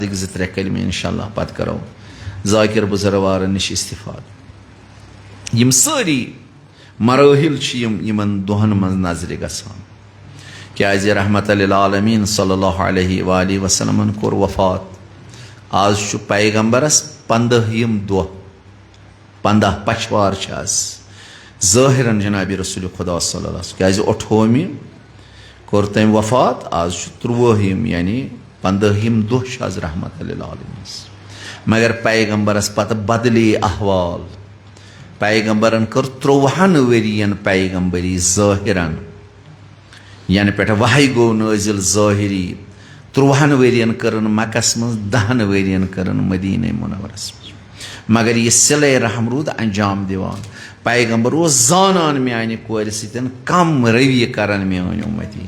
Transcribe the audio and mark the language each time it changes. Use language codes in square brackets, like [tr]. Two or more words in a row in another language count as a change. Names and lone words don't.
[ks] زٕ ترٛےٚ کلمہٕ انشاءاللہ پتہٕ کرو ذاکر بزرگوارن نش استفاد یم سٲری مراحل چھِ یمن دۄہن منٛز نظرِ گژھان کیازِ [ar] رحمت للعالمین صلی اللہ علیہ وآلہ وسلمن [ks] کوٚر وفات آز چھُ پیغمبرس 15 دۄہ 15 پچھوار چھِ آز ظٲہرن جناب رسول خدا [ar] صلی اللہ علیہ وسلم [ks] کیازِ 28 کوٚر تٔمۍ وفات آز چھُ 30 یعنی 15 دۄہ چھِ آز [ar] رحمت للعالمین [ks] مگر پیغمبرس پتہٕ بدلے احوال پیغمبرن کٔر 30 ؤرین پیغمبری ظٲہرن یعنی پٮ۪ٹھ وحی گوٚو نٲزل ظٲہری 30 ؤرین کٔرن مکس منٛز 10 ؤرین کٔرن مدینہ منورس منٛز مگر یہ صلہ رحم روٗد انجام دِوان پیغمبر اوس زانان میانہِ کورِ سۭتۍ کم رویہِ کرن میٲنۍ اُمتی